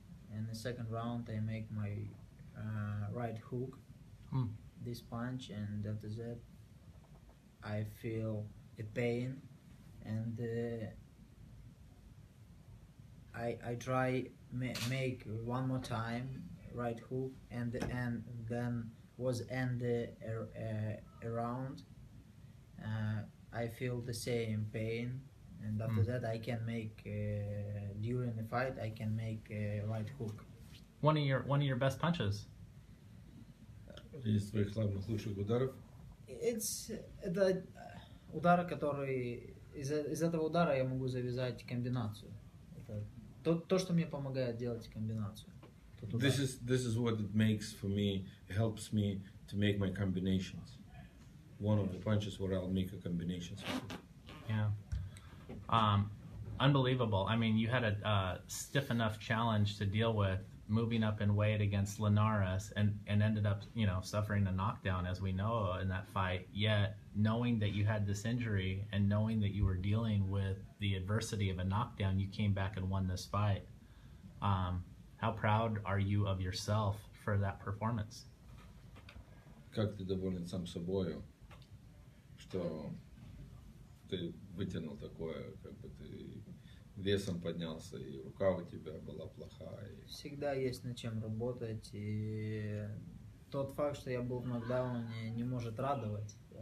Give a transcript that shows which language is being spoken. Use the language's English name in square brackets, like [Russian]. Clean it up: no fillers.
[English] In the second round, I make my right hook, this punch, and after that, I feel a pain, and I try make one more time right hook, and then was end around. I feel the same pain, and after that I can make during the fight I can make a right hook. One of your best punches. [Russian] Из твоих славных лучших ударов. Это удар, который из этого удара я могу завязать комбинацию. Это то, что мне помогает делать комбинацию. [English] This is what it makes for me. It helps me to make my combinations. One of the punches where I'll make a combination. Yeah. Unbelievable. I mean, you had a stiff enough challenge to deal with, moving up in weight against Linares, and ended up, suffering a knockdown, as we know, in that fight. Yet, knowing that you had this injury and knowing that you were dealing with the adversity of a knockdown, you came back and won this fight. How proud are you of yourself for that performance? [Russian] Как ты доволен сам собою, что ты вытянул такое, как бы ты весом поднялся, и рука у тебя была плохая. Всегда есть над чем работать, и тот факт, что я был в нокдауне, не может радовать.